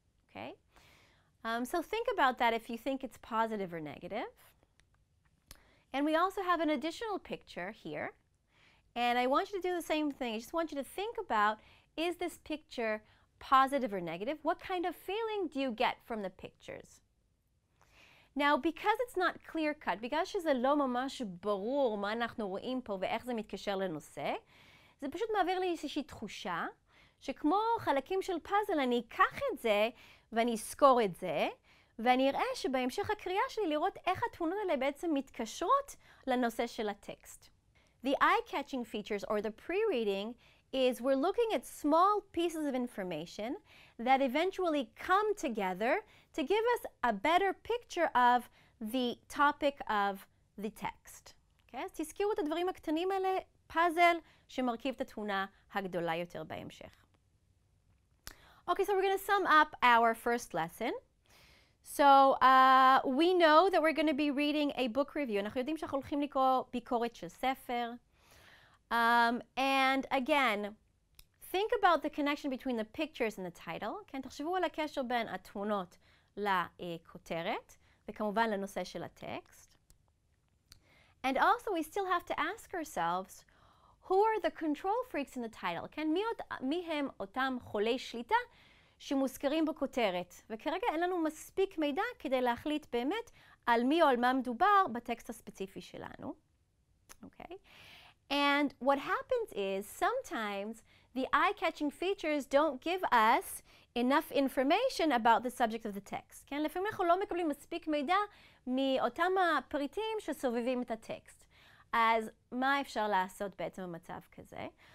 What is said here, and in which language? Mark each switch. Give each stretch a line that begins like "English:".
English: Okay, so think about that if you think it's positive or negative. And we also have an additional picture here. And I want you to do the same thing. I just want you to think about, is this picture positive or negative? What kind of feeling do you get from the pictures? Now, because it's not clear cut,
Hebrew: בגלל שזה לא ממש ברור מה אנחנו רואים פה ואיך זה מתקשר לנושא, זה פשוט מעביר לי איזושהי תחושה שכמו חלקים של פאזל אני אקח את זה ואני אזכור את זה, ואני אראה שבהמשך הקריאה שלי לראות איך התמונות האלה בעצם מתקשרות לנושא של הטקסט.
English: The eye-catching features, or the pre-reading, is we're looking at small pieces of information that eventually come together to give us a better picture of the topic of the text. Okay?
Hebrew: אז תזכירו את הדברים הקטנים האלה, פאזל שמרכיב את התמונה הגדולה יותר בהמשך.
English: Okay, so we're going to sum up our first lesson. So we know that we're going to be reading a book review.
Hebrew: אנחנו יודעים שאנחנו הולכים לקרוא ביקורת של ספר.
English: And again, think about the connection between the pictures and the title.
Hebrew: כן, תחשבו על הקשר בין התמונות לכותרת, וכמובן לנושא של הטקסט.
English: And also we still have to ask ourselves, who are the control freaks in the title?
Hebrew: כן, מי הם אותם חולי שליטה שמוזכרים בכותרת, וכרגע אין לנו מספיק מידע כדי להחליט באמת על מי או על מה מדובר בטקסט הספציפי שלנו.
English: Okay? And what happens is sometimes the eye-catching features don't give us enough information about the subject of the text.
Hebrew: כן? לפעמים אנחנו לא מקבלים מספיק מידע מאותם הפריטים שסובבים את הטקסט. אז מה אפשר לעשות בעצם במצב כזה?